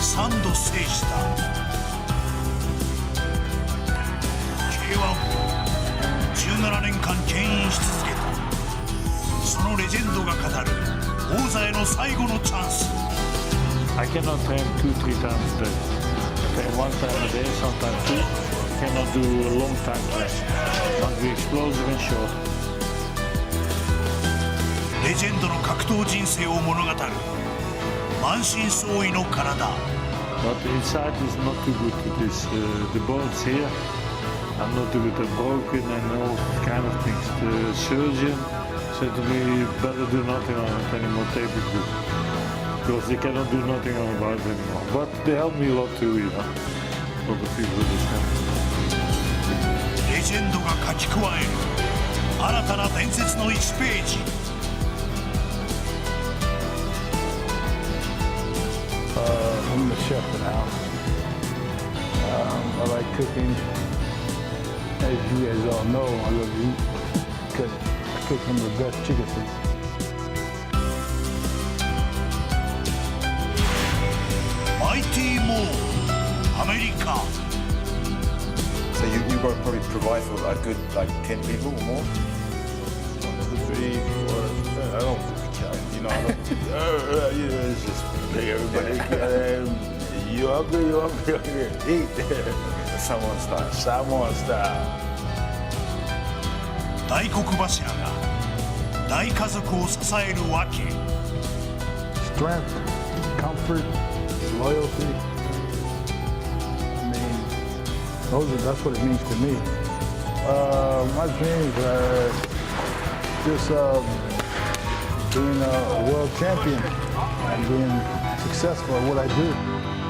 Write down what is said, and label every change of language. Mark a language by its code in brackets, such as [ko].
[ja] 3度制した K1 を17年間牽引し続けたそのレジェンドが語る王座への最後のチャンス [en] I cannot train 2-3 times a day. I train 1 time a day, sometimes 2. I cannot do a long time train. Must be explosive and short. [ja] レジェンドの格闘人生を物語る満身創痍の体 [en] But the inside is not too good. It is the bones here. I'm not too good. They're broken and all kind of things. The surgeon said to me, better do nothing on it anymore. Tape it good. Because they cannot do nothing about it anymore. But they help me a lot too, you know. For the people who understand. [ja] レジェンドが書き加える新たな伝説の1ページ [en] I'm the chef in the house. I like cooking. As you guys all know, I love to eat. I cook some of the best chicken soup. Mighty Mo, America. So you got to probably provide for a good 10 people or more? 1, 2, 3, 4. I don't count. You know, I don't. It's just big everybody. You hungry? You hungry? Eat. Samoan style. Samoan style. [ja] 大黒柱が大家族を支えるわけ [en] Strength, comfort, loyalty. I mean, that's what it means to me. My dreams are just being a world champion and being successful at what I do.